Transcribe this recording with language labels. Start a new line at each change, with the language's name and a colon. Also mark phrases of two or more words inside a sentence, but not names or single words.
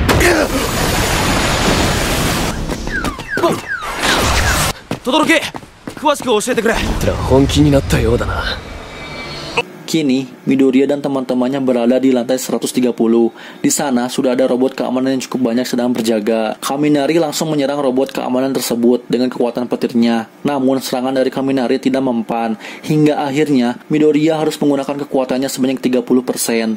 Japanese: Todoroki 詳しく教えてくれ。本気になったようだな。
Indonesian: Kini, Midoriya dan teman-temannya berada di lantai 130. Di sana sudah ada robot keamanan yang cukup banyak sedang berjaga. Kaminari langsung menyerang robot keamanan tersebut dengan kekuatan petirnya. Namun serangan dari Kaminari tidak mempan. Hingga akhirnya Midoriya harus menggunakan kekuatannya sebanyak 30%.